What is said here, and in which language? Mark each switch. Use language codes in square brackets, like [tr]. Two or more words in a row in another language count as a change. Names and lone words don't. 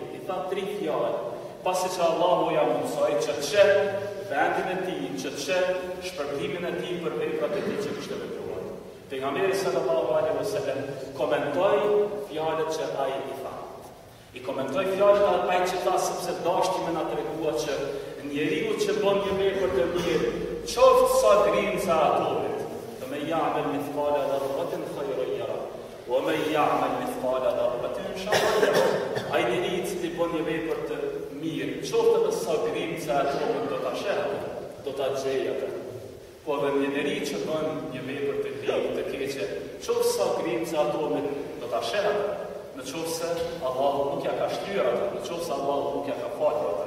[sq] I tha 3 fjalë, pasi që Allahu ja mësoi që të vendin e tij, që të shpërblimin e tij për veprat e tij që kishte vepruar. Pejgamberi [ar] صلى الله عليه وسلم [sq] komentoi fjalët që ai i tha. I komentoi fjalët ai që tha sepse dashti me na tregua që njeriu që bën një vepër të mirë, qoftë sa grimca atomit, të [ar] من يعمل مثقال ذرة خيرا يره ومن يعمل مثقال ذرة شرا يره. [sq] Ai njeriu që bën një vepër të mirë, qoftë edhe sa grimca atomit do ta shehë, do ta gjejë atë. Po edhe një njeri që bën një vepër të ligë, të keqe, qoftë sa grimca atomit do ta shehë atë, në qoftë se Allahu nuk ja ka shtyrë atë, në qoftë se Allahu nuk ja ka falur atë.